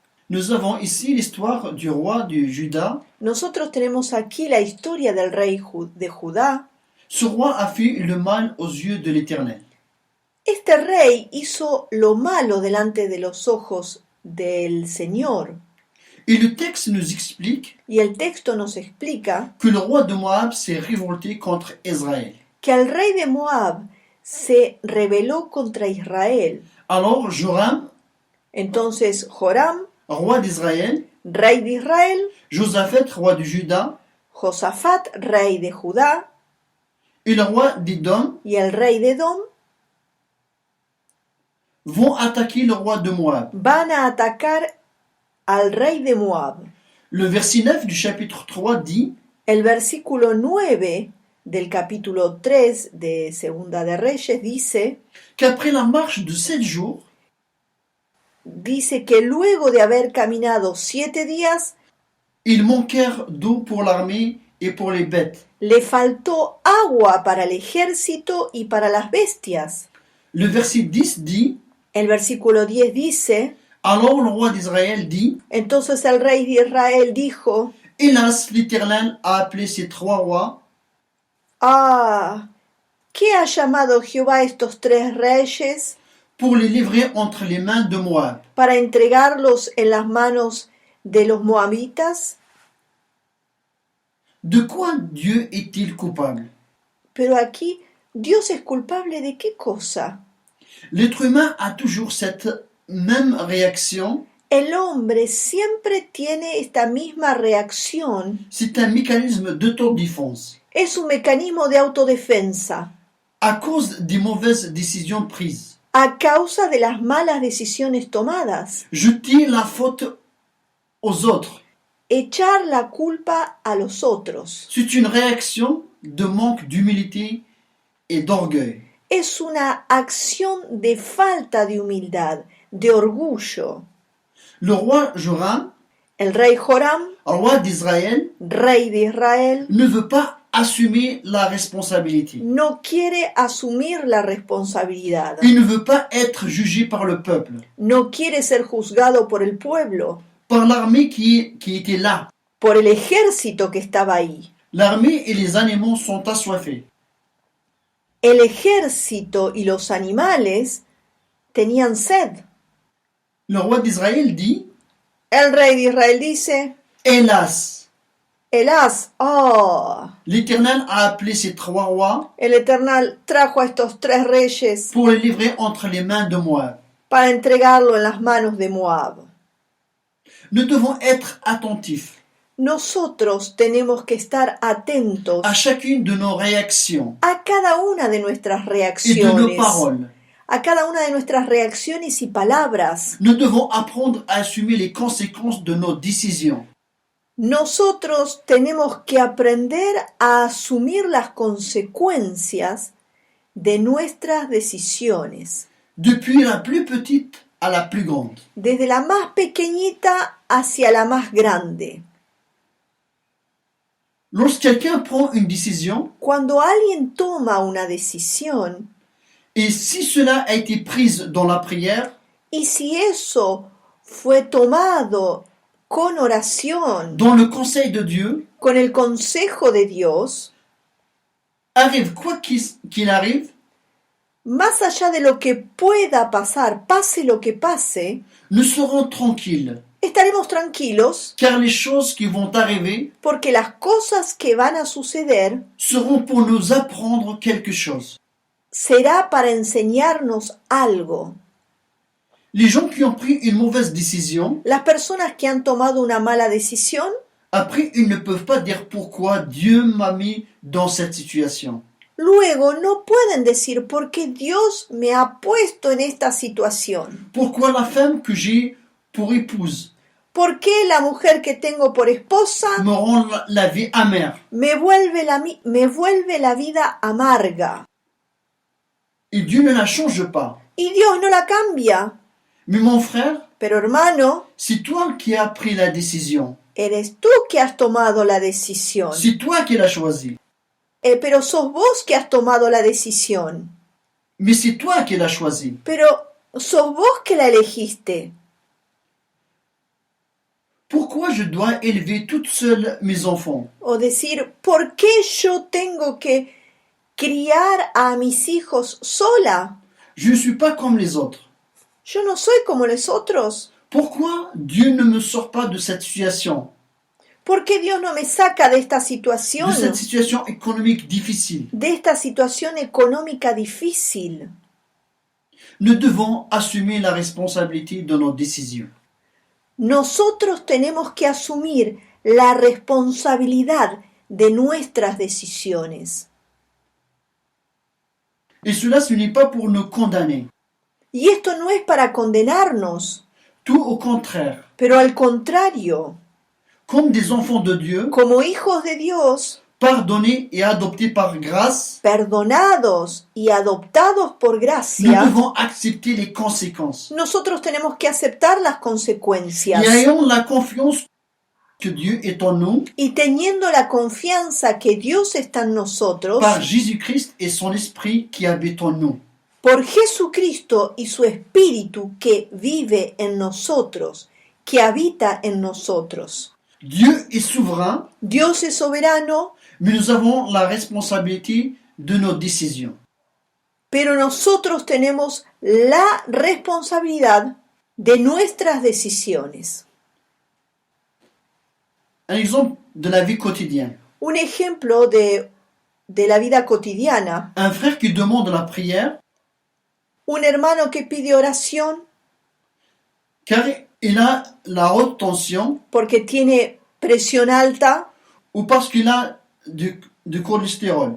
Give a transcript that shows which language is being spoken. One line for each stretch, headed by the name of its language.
French: Nous avons ici l'histoire du roi du Juda.
Spanish: Nosotros tenemos aquí la historia del rey de Judá.
French: Ce roi a fait le mal aux yeux de l'Éternel.
Spanish: Este rey hizo lo malo delante de los ojos del Señor.
French: Et le texte nous explique
Spanish: Y el texto nos explica
French: que le roi de Moab s'est révolté contre Israël.
Spanish: que el rey de Moab se rebeló contra Israel.
French: Alors Joram,
Spanish: Entonces Joram,
French: roi d'Israël,
Spanish: rey de Israel,
French: Josaphat, roi de Juda,
Spanish: Josafat, rey de Judá,
French: et le roi d'Édom
Spanish: y el rey de Edom
French: vont attaquer le roi de Moab.
Spanish: van a atacar al rey de Moab.
French: Le verset 9 du chapitre 3 dit
Spanish: El versículo 9 del capítulo 3 de Segunda de Reyes
French: qu'après la marche de 7 jours,
Spanish: dice que luego de haber caminado 7 días,
French: ils manquèrent d'eau pour l'armée et pour les bêtes.
Spanish: le faltó agua para el ejército y para las bestias.
French: Le verset 10 dit
Spanish: El versículo 10 dice,
French: alors le roi d'Israël dit
Spanish: entonces el rey de Israel dijo,
French: hélas, l'Éternel a appelé ces 3 rois
Spanish: ah, ¿qué ha llamado Jehová a estos 3 reyes
French: pour les livrer entre les mains de Moab.
Spanish: para entregarlos en las manos de los moabitas?
French: De quoi Dieu est-il coupable?
Spanish: Pero aquí, ¿Dios es culpable de qué cosa?
French: L'être humain a toujours cette même réaction.
Spanish: El hombre siempre tiene esta misma reacción.
French: C'est un mécanisme d'autodéfense
Spanish: Es un mecanismo de autodefensa
French: à cause des mauvaises décisions prises.
Spanish: a causa de las malas decisiones tomadas.
French: Jeter la faute aux autres.
Spanish: Echar la culpa a los otros.
French: C'est une réaction de manque d'humilité et d'orgueil.
Spanish: Es una acción de falta de humildad, de orgullo.
French: Le roi Joram,
Spanish: El rey Joram,
French: roi d'Israël,
Spanish: rey de Israel,
French: ne veut pas assumer la responsabilité.
Spanish: no quiere asumir la responsabilidad.
French: Il ne veut pas être jugé par le peuple,
Spanish: No quiere ser juzgado por el pueblo,
French: par l'armée qui était là.
Spanish: por el ejército que estaba ahí.
French: L'armée et les animaux sont assoiffés.
Spanish: El ejército y los animales tenían sed.
French: Le roi d'Israël dit,
Spanish: El rey de Israel dice,
French: hélas,
Spanish: Elás, oh,
French: l'Éternel a appelé ces trois rois
Spanish: el Eternal trajo a estos tres reyes
French: pour les livrer entre les mains de Moab.
Spanish: para entregarlo en las manos de Moab.
French: Nous devons être attentifs
Spanish: Nosotros tenemos que estar atentos
French: à chacune de nos réactions
Spanish: a cada una de nuestras
French: et de nos
Spanish: reacciones,
French: paroles.
Spanish: a cada una de nuestras reacciones y palabras.
French: Nous devons apprendre à assumer les conséquences de nos décisions.
Spanish: Nosotros tenemos que aprender a asumir las consecuencias de nuestras decisiones,
French: Depuis la plus petite à la plus grande.
Spanish: desde la más pequeñita hacia la más grande.
French: Lorsque quelqu'un prend une décision,
Spanish: Cuando alguien toma una decisión,
French: et si cela a été prise dans la prière,
Spanish: y si eso fue tomado con oración,
French: dans le conseil de Dieu,
Spanish: con el consejo de Dios,
French: arrive quoi qu'il arrive,
Spanish: más allá de lo que pueda pasar, pase lo que pase,
French: nous serons tranquilles,
Spanish: estaremos tranquilos
French: car les choses qui vont arriver
Spanish: porque las cosas que van a suceder
French: seront pour nous apprendre quelque chose.
Spanish: será para enseñarnos algo.
French: Les gens qui ont pris une mauvaise décision,
Spanish: Las personas que han tomado una mala decisión,
French: après, ils ne peuvent pas dire pourquoi Dieu m'a mis dans cette situation.
Spanish: luego no pueden decir por qué Dios me ha puesto en esta situación.
French: Pourquoi la femme que j'ai pour épouse
Spanish: ¿Por qué la mujer que tengo por esposa
French: me rend la vie amère.
Spanish: me vuelve la vida amarga?
French: Et Dieu ne la change pas.
Spanish: Y Dios no la cambia.
French: Mais mon frère,
Spanish: Pero hermano,
French: c'est toi qui as pris la décision.
Spanish: eres tú que has tomado la decisión.
French: C'est toi qui l'as choisi.
Spanish: Pero sos vos que has tomado la decisión.
French: Mais c'est toi qui l'as choisi.
Spanish: Pero sos vos que la elegiste.
French: Pourquoi je dois élever toute seule mes enfants?
Spanish: O decir, ¿por qué yo tengo que criar a mis hijos sola?
French: Je ne suis pas comme les autres.
Spanish: Yo no soy como los otros.
French: Pourquoi Dieu ne me sort pas de cette situation?
Spanish: ¿Por qué Dios no me saca de esta
French: De
Spanish: situación?
French: cette situation économique difficile?
Spanish: De esta situación económica difícil.
French: Nous devons assumer la responsabilité de nos décisions.
Spanish: Nosotros tenemos que asumir la responsabilidad de nuestras decisiones.
French: Et cela, ce n'est pas pour nous condamner.
Spanish: Y esto no es para condenarnos,
French: Tout au contraire.
Spanish: pero al contrario,
French: Comme des enfants de Dieu,
Spanish: como hijos de Dios,
French: pardonnés et adoptés par grâce,
Spanish: perdonados y adoptados por
French: nous
Spanish: gracia,
French: devons accepter les conséquences.
Spanish: nosotros tenemos que aceptar las
French: Et
Spanish: consecuencias.
French: ayons la confiance que Dieu est en nous
Spanish: Y teniendo la confianza que Dios está en nosotros,
French: par Jésus-Christ et son Esprit qui habite en nous.
Spanish: por Jesucristo y su Espíritu que vive en nosotros, que habita en nosotros.
French: Dieu est souverain,
Spanish: Dios es soberano,
French: mais nous avons la responsabilité de nos décisions.
Spanish: pero nosotros tenemos la responsabilidad de nuestras decisiones.
French: Un exemple de la vie quotidienne.
Spanish: Un ejemplo de la vida cotidiana.
French: Un frère qui demande la prière
Spanish: Un hermano que pide oración
French: car il a la haute tension
Spanish: porque tiene presión alta
French: ou parce qu'il a du cholestérol.